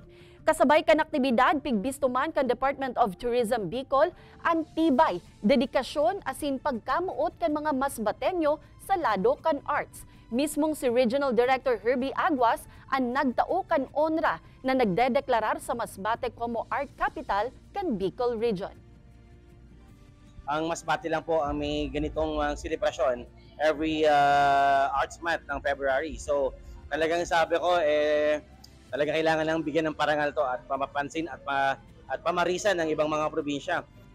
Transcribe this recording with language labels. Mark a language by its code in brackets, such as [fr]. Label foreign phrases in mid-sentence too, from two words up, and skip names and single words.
[bik] Kasabay kan aktibidad, pigbisto man kan Department of Tourism Bicol ang tibay, dedikasyon asin pagkamuot kan mga Masbateño sa lado kan arts. Mismong si Regional Director Herbie Aguas ang nagtao kan onra na nagdedeklarar sa Masbate como Art Capital kan Bicol Region. [tl] Ang Masbate lang po ang may ganitong selebrasyon every Arts Month ng February. So talagang sabi ko, talagang kailangan lang bigyan ng parangal to at pamapansin at pamarisan ng ibang mga probinsya.